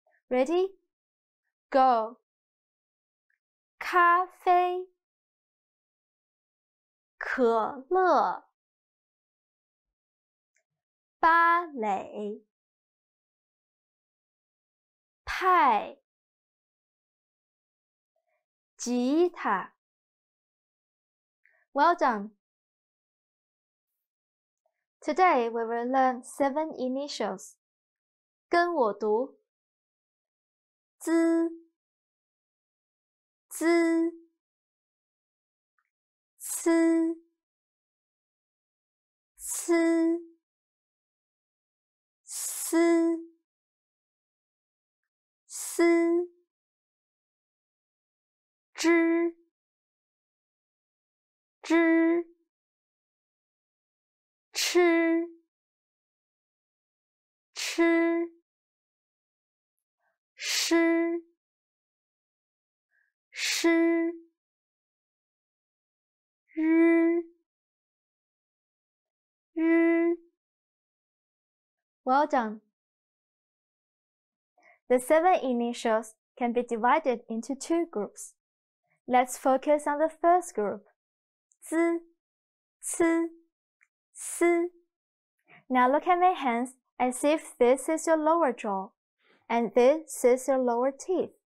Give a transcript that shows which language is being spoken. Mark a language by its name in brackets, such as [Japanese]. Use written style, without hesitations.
[English] Ready? Go. [Chinese] 咖啡，可乐，芭蕾，派，吉他。 [English] Well done. Today we will learn 7 initials. [Chinese] 跟我读。滋，滋，呲，呲，丝，丝，枝，枝，吃，吃，诗，诗，日，日。 [English] Well done. The 7 initials can be divided into 2 groups. Let's focus on the first group. [Chinese] 滋，呲，丝. [English] Now look at my hands as if this is your lower jaw, and this is your lower teeth.